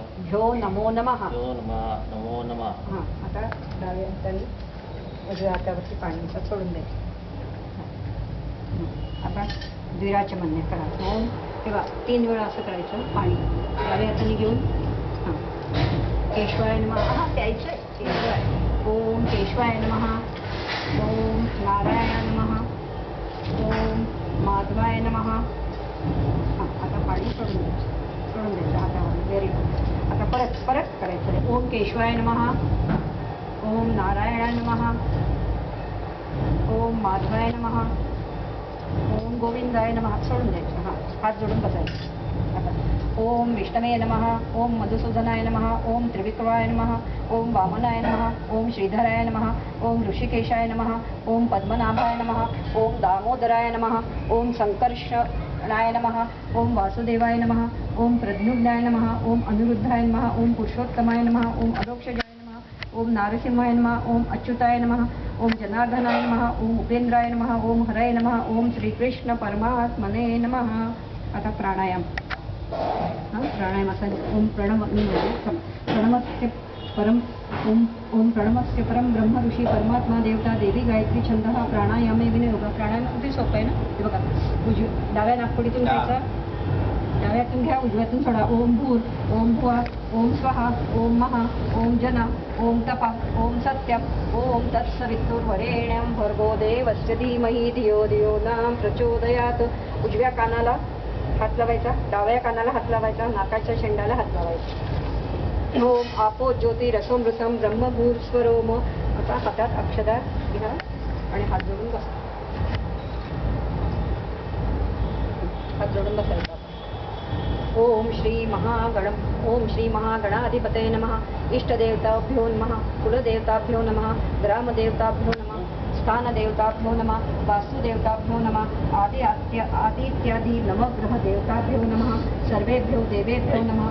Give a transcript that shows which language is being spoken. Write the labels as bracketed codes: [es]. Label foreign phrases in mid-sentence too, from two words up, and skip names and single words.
[sa] ह्यो नमो नमः. नमो नमः. [mr] हां, आता डाव्या हाताने उजव्या हातावरती पाणी सोडून द्यायचं. आता द्विराचमन्य करा. ओम तेव्हा 3 वेळा असं करायचं. पाणी डाव्या हाताने घेऊन [sa] केशवाय नमः. [mr] हां, प्यायचं आहे. [sa] केशवाय. ओम केशवाय नमः. ओम नारायण नमः. ओम माधवाय नमः. [mr] हां, आता पाणी सोडून द्यायचं हातावर. [en] very good. [mr] आता परत करायचं आहे. [sa] ओम केशवाय नमः. ओम नारायणाय नमः. ओम माधवाय नमः. ओम गोविंदाय नमः. [mr] सोडून द्यायचं. हां, हात जोडून बसायचं. आता [sa] ओम विष्णवे नमः. ओम मधुसूदनाय नमः. ओम त्रिविक्रमाय नमः. ओम वामनाय नमः. ओम श्रीधराय नमः. ओम ऋषिकेशाय नमः. ओम पद्मनाभाय नमः. ओम दामोदराय नमः. ओम संकर्षणाय नमः. ओम वासुदेवाय नमः. ओम प्रद्युम्नाय नमः. ओम अनिरुद्धाय नमः. ओम पुरुषोत्तमाय नमः. ओम अलोक्षजाय नमः. ओम नारसिंहाय नमः. ओम अच्युताय नमः. ओम जनार्दनाय नमः. ओम उपेंद्राय नमः. ओम हराय नमः. ओम श्रीकृष्ण परमात्मने नमः. [mr] आता प्राणायाम. प्राणायाम असा [sa] ओम प्रणवस्य परम ओम प्रणवस्य परम ब्रह्म ऋषी परमात्मा देवता देवी गायत्री छंद हा प्राणायामे विनियोग. [mr] प्राणायाम किती सोपं आहे ना. हे बघा, डाव्या नागपुडीतून घ्यायचा. डाव्यातून घ्या, उजव्यातून सोडा. [sa] ओम भूर, ओम भुवा, ओम स्वहा, ओम महा, ओम जना, ओम तपा, ओम सत्यम, ओम तत्सवितुर्वरेण्यं भर्गो देवस्य धीमहि धियो धियो न प्रचोदयात्. [mr] उजव्या कानाला हात लावायचा, डाव्या कानाला हात लावायचा, नाकाच्या शेंडाला हात लावायचा. [sa] ओम आपो ज्योती रसोमृतम ब्रह्मभूर स्वरोम. [mr] आता हातात अक्षदा घ्या आणि हात जोडून बसा. हात जोडून बसायचा. [sa] ओम श्री महागणाधिपतये नमः. इष्टदेवताभ्यो नमः. कुलदेवताभ्यो नमः. ग्रामदेवताभ्यो नमः. स्थानदेवताभ्यो नमः. वास्तुदेवताभ्यो नमः. आदित्यादि नवग्रह देवताभ्यो नमः. सर्वेभ्यो देवेभ्यो नमः.